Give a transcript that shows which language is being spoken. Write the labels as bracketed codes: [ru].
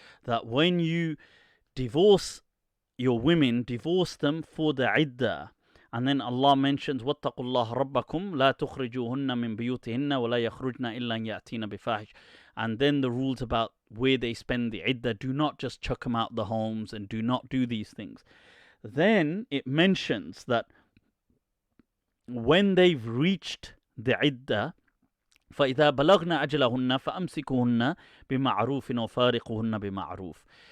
[en] That when you divorce your women, divorce them for the iddah. And then Allah mentions [ar] واتقوا الله ربكم لا تخرجوهن من بيوتهن ولا يخرجن إلا أن يأتين بفاحش. [en] And then the rules about where they spend the iddah. Do not just chuck them out the homes and do not do these things. Then it mentions that when they've reached the iddah, [ar] فإذا بلغنا أجلهن فأمسكوهن بمعروف وفارقوهن بمعروف.